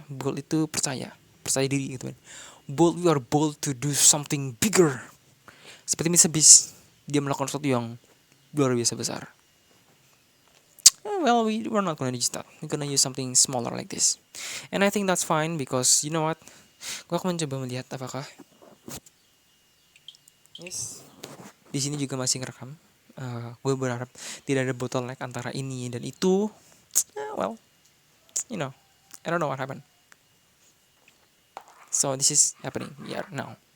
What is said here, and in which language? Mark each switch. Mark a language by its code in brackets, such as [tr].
[id] Bold itu percaya diri, gitu kan. [en] Bold, we are bold to do something bigger. [id] Seperti Mr. Beast, dia melakukan sesuatu yang luar biasa besar. [en] Well, we're not gonna use that. We're gonna use something smaller like this. And I think that's fine because you know what? [id] Gue akan mencoba melihat apakah di sini juga masih ngerekam. Gue berharap tidak ada bottleneck antara ini dan itu. [en] Well, I don't know what happened. So this is happening here now.